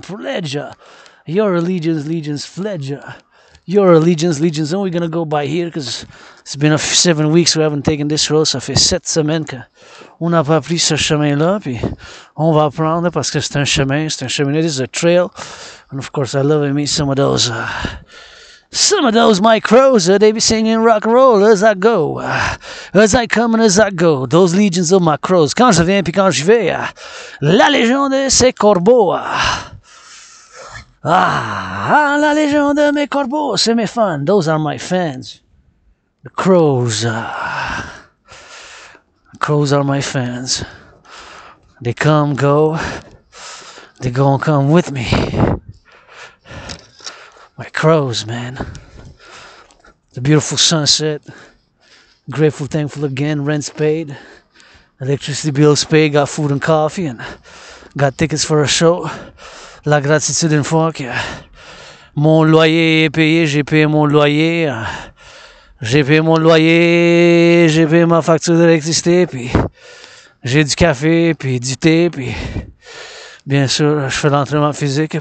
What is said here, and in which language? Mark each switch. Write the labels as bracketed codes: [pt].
[en] Pledge your allegiance, legions. Pledge your allegiance, legions. And we're gonna go by here because it's been 7 weeks we haven't taken this road. [fr] Ça fait 7 semaines qu'on n'a pas pris ce chemin-là. Puis on va prendre parce que c'est un chemin. C'est un chemin. [en] It is a trail. And of course, I love me some of those. Some of those my crows, they be singing rock and roll as I go, as I come and as I go. Those legions of my crows. [fr] Quand je viens puis quand je vais, la légion de ces corbeaux. La légion de mes corbeaux, c'est mes fans. [en] Those are my fans. The crows. The crows are my fans. They come, go. They gonna come with me. My crows, man. The beautiful sunset. Grateful, thankful again. Rent's paid. Electricity bills paid. Got food and coffee. And got tickets for a show. [fr] La gratitude une fois que mon loyer est payé. J'ai payé mon loyer. J'ai payé mon loyer. J'ai payé ma facture d'électricité. Puis j'ai du café. Puis du thé. Puis bien sûr, je fais l'entraînement physique.